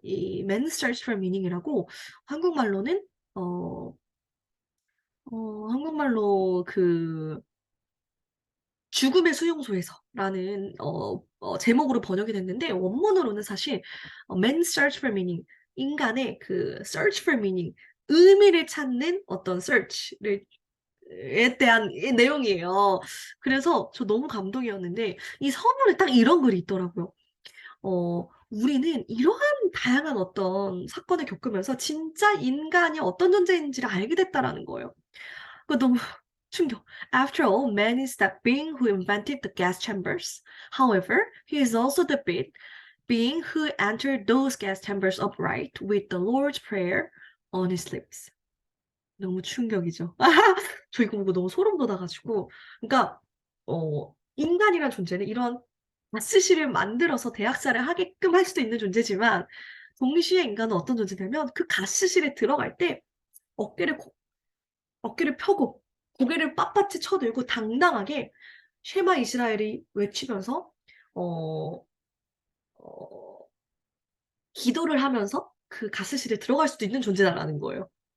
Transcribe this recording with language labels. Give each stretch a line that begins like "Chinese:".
Korean: 이 Man's Search for Meaning이라고 한국말로는 어, 한국말로 그 죽음의 수용소에서라는 제목으로 번역이 됐는데 원문으로는 사실 Man's Search for Meaning, 인간의 그 Search for Meaning, 의미를 찾는 어떤 search를 에 대한 이 내용이에요. 그래서 저 너무 감동이었는데 이 서문에 딱 이런 글이 있더라고요. 우리는 이러한 다양한 어떤 사건을 겪으면서 진짜 인간이 어떤 존재인지를 알게 됐다라는 거예요. 그 너무 충격.
English: After all, man is that being who invented the gas chambers. However, he is also the being who entered those gas chambers upright with the Lord's Prayer on his lips.
Korean: 너무 충격이죠. 저 이거 보고 너무 소름 돋아가지고. 그러니까, 인간이란 존재는 이런 가스실을 만들어서 대학살을 하게끔 할 수도 있는 존재지만, 동시에 인간은 어떤 존재냐면, 그 가스실에 들어갈 때 어깨를 어깨를 펴고 고개를 빳빳이 쳐들고 당당하게 쉐마 이스라엘이 외치면서 어, 어, 기도를 하면서 그 가스실에 들어갈 수도 있는 존재다라는 거예요.